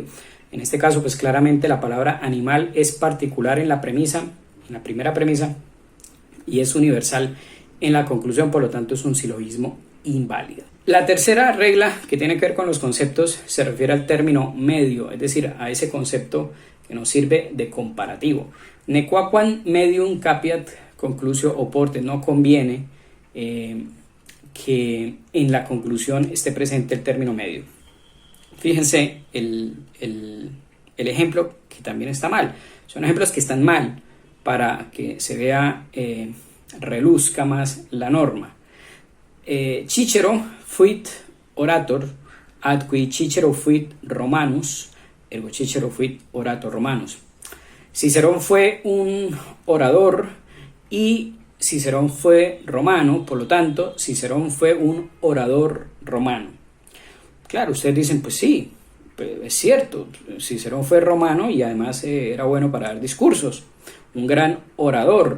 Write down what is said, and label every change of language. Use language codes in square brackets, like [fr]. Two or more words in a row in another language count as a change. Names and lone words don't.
[es] En este caso, pues claramente la palabra animal es particular en la premisa, en la primera premisa, y es universal en la conclusión, por lo tanto es un silogismo inválido. La tercera regla, que tiene que ver con los conceptos, se refiere al término medio, es decir, a ese concepto que nos sirve de comparativo. [la] Nequaquam medium capiat conclusio oporte. [es] No conviene que en la conclusión esté presente el término medio. Fíjense el ejemplo que también está mal. Son ejemplos que están mal para que se vea, reluzca más la norma. [la] Cicero fuit orator, ad qui Cicero fuit Romanus, ergo Cicero fuit orator Romanus. [es] Cicerón fue un orador y Cicerón fue romano, por lo tanto, Cicerón fue un orador romano. Claro, ustedes dicen, pues sí, es cierto, Cicerón fue romano y además era bueno para dar discursos, un gran orador.